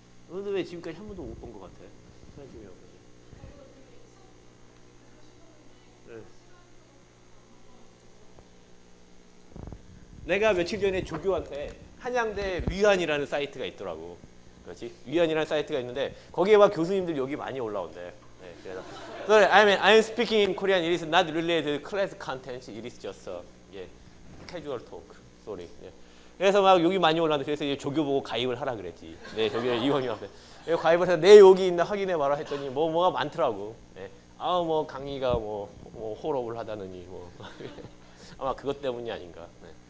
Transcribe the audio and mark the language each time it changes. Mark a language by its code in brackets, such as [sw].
[ko] 근데 왜 지금까지 한 번도 못 본 것 같아? 파이낸스 경영학과. 네. 내가 며칠 전에 조교한테 한양대 위안이라는 사이트가 있더라고. 그렇지? 위안이라는 사이트가 있는데 거기에 막 교수님들 여기 많이 올라온대. 네, 그래서 [en] Sorry, I'm speaking in Korean. It is not related to class content. It is just casual talk. Sorry. 예. [ko] 그래서 막 여기 많이 올라왔는데 그래서 이제 조교 보고 가입을 하라 그랬지. 네, 저기 이원이한테 가입을 해서 내 여기 있나 확인해 봐라 했더니 뭐가 많더라고. 네. 뭐 강의가 뭐 호러블 하다느니 뭐 아마 그것 때문이 아닌가. 네.